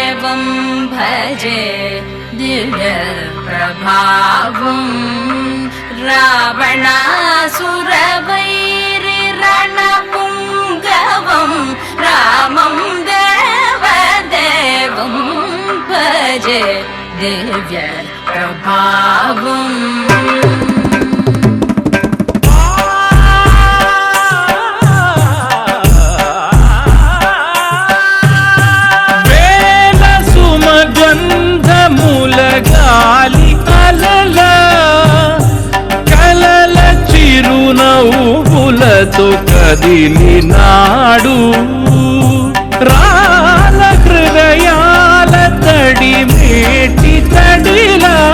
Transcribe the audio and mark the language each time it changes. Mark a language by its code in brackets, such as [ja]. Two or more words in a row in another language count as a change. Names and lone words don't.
[sa] देवं भजे दिव्य प्रभावं रावणासुरवैरिरणपुङ्गवं रामं देवदेवं भजे दिव्य प्रभावम् [te] గాలి అలల కలల చిరునవ్వులతో కదిలినాడు రాల హృదయాల తడి మేటి తడిలా